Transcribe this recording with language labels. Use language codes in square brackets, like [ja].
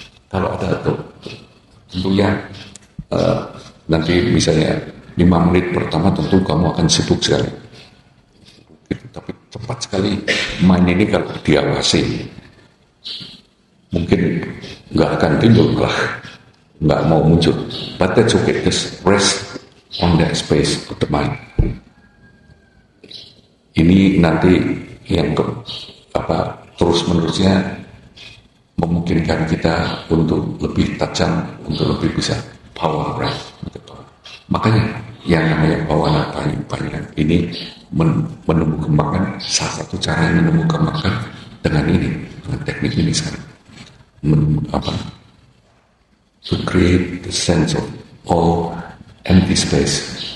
[id] Kalau ada tentunya nanti misalnya 5 menit pertama tentu kamu akan sibuk sekali. Tapi cepat sekali mind ini kalau diawasi mungkin nggak akan timbul lah, nggak mau muncul. [en] But that's okay, just rest on that space of the mind. [id] Ini nanti yang terus menerusnya memungkinkan kita untuk lebih tajam, untuk lebih bisa power breath. Makanya yang namanya bawana paling ini menemukan salah satu cara yang menemukan dengan ini, dengan teknik ini sekarang, [en] to create the sense of all empty space.